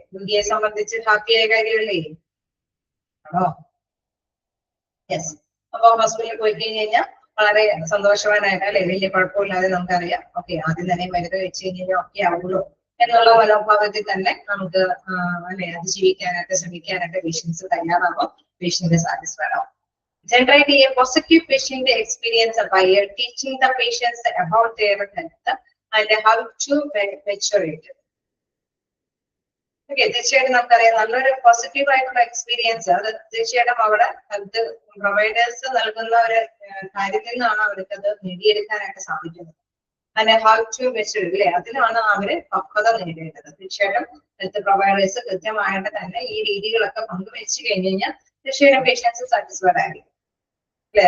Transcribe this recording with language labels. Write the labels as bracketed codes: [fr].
[ml] രോഗിയെ സംബന്ധിച്ച് ഹാപ്പിയായ കാര്യമല്ലേ ആണോ? യെസ്. അപ്പൊ ഹോസ്പിറ്റലിൽ പോയി കഴിഞ്ഞാൽ വളരെ സന്തോഷവാനായിട്ട് അല്ലെ, വലിയ കുഴപ്പമില്ലാതെ നമുക്കറിയാം. ഓക്കെ, ആദ്യം തന്നെ മരുന്ന് വെച്ച് കഴിഞ്ഞാൽ ഓക്കെ ആവുള്ളൂ എന്നുള്ള മനോഭാവത്തിൽ തന്നെ നമുക്ക് അല്ലെ അതിജീവിക്കാനായിട്ട് ശ്രമിക്കാനായിട്ട് പേഷ്യൻസ് തയ്യാറാവും, പേഷ്യന്റ് സാറ്റിസ്ഫൈഡ് ആവും. [en] Generate a positive patient experience by teaching the patients about their health and how to measure it. [ml] Okay, തീർച്ചയായിട്ടും നമുക്കറിയാം നല്ലൊരു പോസിറ്റീവ് ആയിട്ടുള്ള എക്സ്പീരിയൻസ് അത് തീർച്ചയായിട്ടും അവിടെ ഹെൽത്ത് പ്രൊവൈഡേഴ്സ് നൽകുന്ന ഒരു കാര്യത്തിൽ നിന്നാണ് അവർക്ക് അത് നേടിയെടുക്കാനായിട്ട് സാധിക്കുന്നത്. അതിന്റെ [en] how to measure [ml] ഇല്ലേ, അതിലാണ് അവര് പക്വത നേടേണ്ടത്. തീർച്ചയായിട്ടും ഹെൽത്ത് പ്രൊവൈഡേഴ്സ് കൃത്യമായിട്ട് തന്നെ ഈ രീതികളൊക്കെ പങ്കുവെച്ച് കഴിഞ്ഞ് കഴിഞ്ഞാൽ തീർച്ചയായിട്ടും പേഷ്യൻസ് സാറ്റിസ്ഫൈഡ് ആയിരിക്കും. അല്ലെ?